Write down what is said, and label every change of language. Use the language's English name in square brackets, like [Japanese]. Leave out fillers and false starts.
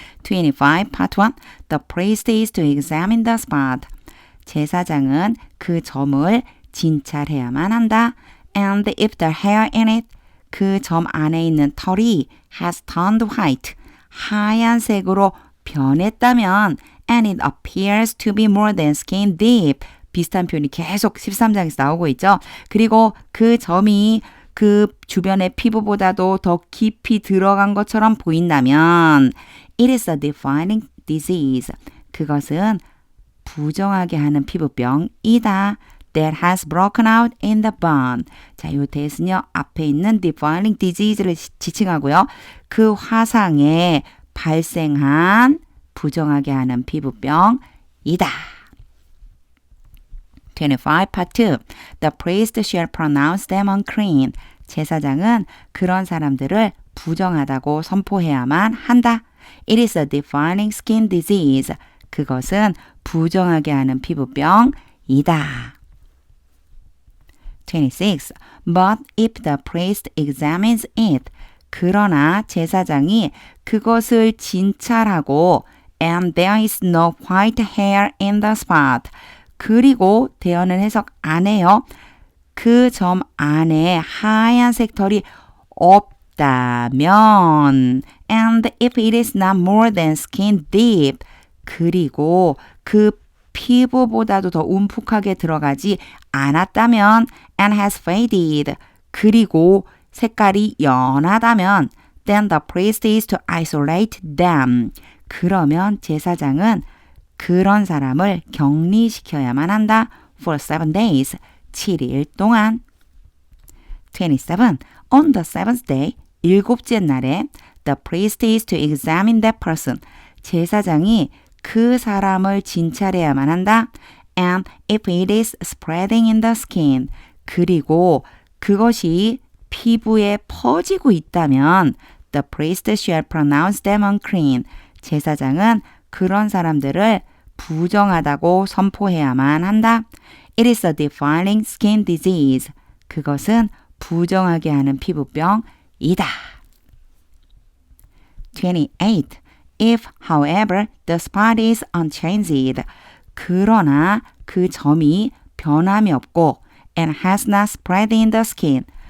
[English] 25 part 1 The priest is to examine the spot [Korean] 제사장은 그 점을 진찰해야만 한다. [English] And if the hair in it [Korean] 그 점 안에 있는 털이 [English] has turned white [Korean] 하얀색으로 변했다면 [English] and it appears to be more than skin deep. [Korean] 비슷한 표현이 계속 13장에서 나오고 있죠. 그리고 그 점이 그 주변의 피부보다도 더 깊이 들어간 것처럼 보인다면 [English] it is a defining disease. [Korean] 그것은 부정하게 하는 피부병이다. [English] That has broken out in the bone. [Korean] 자, 이 that은요, 앞에 있는 defining disease를 지칭하고요. 그 화상에 발생한 부정하게 하는 피부병이다. [English] 25, part 2. The priest shall pronounce them unclean. [Korean] 제사장은 그런 사람들을 부정하다고 선포해야만 한다. [English] It is a defining skin disease. [Korean] 그것은 부정하게 하는 피부병이다. 26. [English] But if the priest examines it. [Korean] 그러나 제사장이 그것을 진찰하고 [English] and there is no white hair in the spot. [Korean] 그리고 대어는 해석 안 해요. 그 점 안에 하얀색 털이 없다면 [English] and if it is not more than skin deep. [Korean] 그리고 그 피부보다도 더 움푹하게 들어가지 않았다면 [English] and has faded. [Korean] 그리고 색깔이 연하다면 [English] then the priest is to isolate them. [Korean] 그러면 제사장은 그런 사람을 격리시켜야만 한다. [English] for 7 days. [Korean] 7일 동안. [English] 27. On the seventh day. [Korean] 일곱째 날에 [English] the priest is to examine that person. [Korean] 제사장이 그 사람을 진찰해야만 한다. [English] And if it is spreading in the skin. [Korean] 그리고 그것이 피부에 퍼지고 있다면 [English] the priest shall pronounce them unclean. [Korean] 제사장은 그런 사람들을 부정하다고 선포해야만 한다. [English] It is a defiling skin disease. [Korean] 그것은 부정하게 하는 피부병이다. 28. [English] If, however, the spot is unchanged. [Korean] 그러나 그 점이 변함이 없고 [English] and has not spread in the skin.